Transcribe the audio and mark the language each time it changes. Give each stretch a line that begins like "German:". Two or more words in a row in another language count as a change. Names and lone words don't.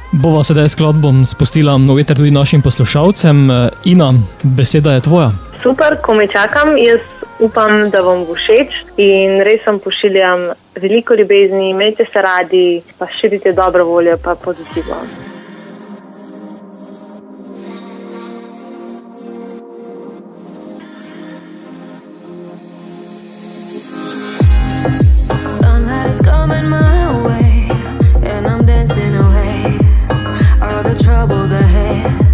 Slovenian: Bova sedaj skladbo spustila v veter tudi našim poslušalcem. Ina, beseda je tvoja. Super, ko me čakam, jaz upam, da vam bo všeč in res vam pošiljam veliko ljubezni, imejte se radi, pa širite dobro voljo, pa pozitivno.
English: It's coming my way, and I'm dancing away all the troubles ahead.